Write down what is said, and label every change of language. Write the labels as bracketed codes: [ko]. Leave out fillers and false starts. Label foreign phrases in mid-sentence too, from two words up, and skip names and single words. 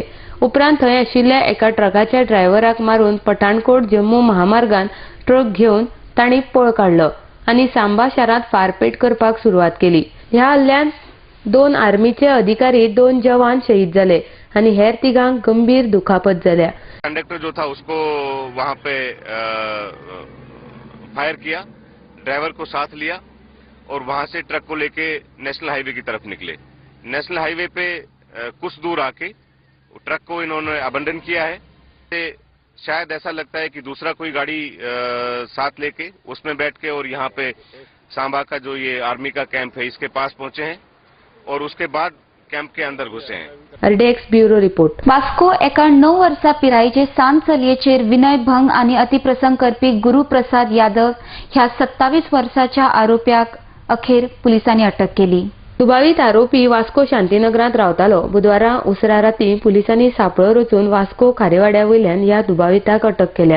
[kok] उपरांत थंय आशिल्ल्या एका ट्रकाच्या ड्रायव्हराक मारून पठाणकोट जम्मू महामार्गान ट्रक घेवन तांणी पळ काडलो आनी सांबा शारांत फारपेट करपाक सुरवात केली. ह्या हल्ल्यांत 2 आर्मीचे अधिकारी, 2 जवान शहीद जाले आनी हेर 3 गंभीर दुखापत जाल्या. [hi] कंडक्टर जो था उसको वहां पे फायर किया, ड्राइवर को साथ लिया और वहां से ट्रक को लेके [en] National Highway [hi] की तरफ निकले. [en] National Highway [hi] पे कुछ दूर आके ट्रक को इन्होंने अबंडन किया है. शायद ऐसा लगता है कि दूसरा कोई गाड़ी साथ लेके उसमें बैठ के और यहाँ पे सांबा का जो ये आर्मी का कैंप है इसके पास पहुंचे हैं और उसके बाद कैंप के अंदर घुसे हैं. [en] RDX bureau report. [kok] वास्को एका 9 वर्सां पिरायेचे सांत चलयेचेर विनयभंग आनी अतिप्रसंग करपी गुरुप्रसाद यादव ह्या 27 वर्साच्या आरोप्याक अखेर पुलिसांनी अटक केली. दुबावीत आरोपी वास्को शांतीनगरांत रावतालो. बुधवारा उसरा रातीं पुलिसांनी सापळो रचून वास्को खारेवाड्या वयल्यान ह्या दुबाविताक अटक केल्या.